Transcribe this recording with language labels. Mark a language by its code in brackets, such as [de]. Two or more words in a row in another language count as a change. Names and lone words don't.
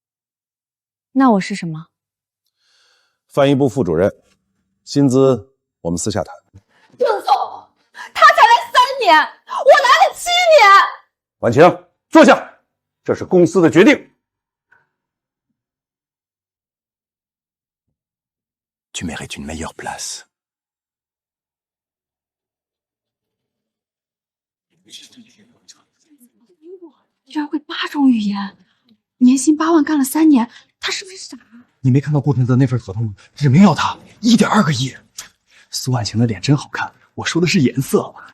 [zh] 那我是什么？翻译部副主任，薪资我们私下谈。郑总，他才来3年，我来了7年。婉晴，坐下，这是公司的决定。 [fr] Tu mérites une meilleure place。 [zh] 居然会8种语言，年薪8万，干了3年，他是不是傻？你没看到顾腾的那份合同吗？指名要他1.2个亿。苏婉晴的脸真好看，我说的是颜色。